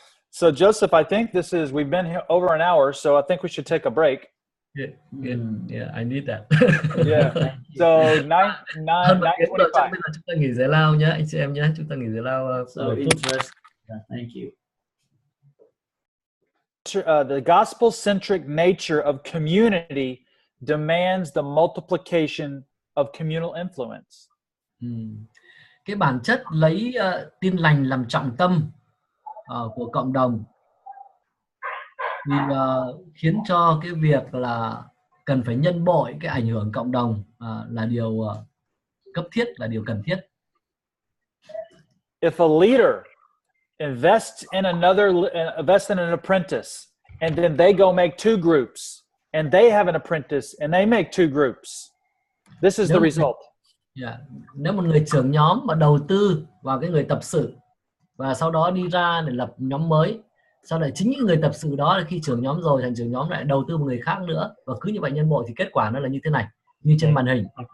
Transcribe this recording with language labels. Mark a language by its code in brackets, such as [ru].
[en] So Joseph, I think we've been here over an hour, so I think we should take a break. Yeah, I need that. Yeah. So 9:25. [vi] Bây giờ chúng ta nghỉ giải lao nhé, anh chị em nhé, chúng ta nghỉ giải lao. [en] Thank you. The gospel-centric nature of community demands the multiplication of communal influence. [vi] Cái bản chất lấy tin lành làm trọng tâm của cộng đồng thì khiến cho cái việc là cần phải nhân bội cái ảnh hưởng cộng đồng là điều cấp thiết, là điều cần thiết. [en] If a leader invests in an apprentice, and then they go make 2 groups, and they have an apprentice, and they make 2 groups, this is the result. [vi] Nếu một người trưởng nhóm mà đầu tư vào cái người tập sự và sau đó đi ra để lập nhóm mới, sau lại chính những người tập sự đó khi trưởng nhóm rồi, thành trưởng nhóm lại đầu tư một người khác nữa, và cứ như vậy nhân bội thì kết quả nó là như thế này, như trên màn hình.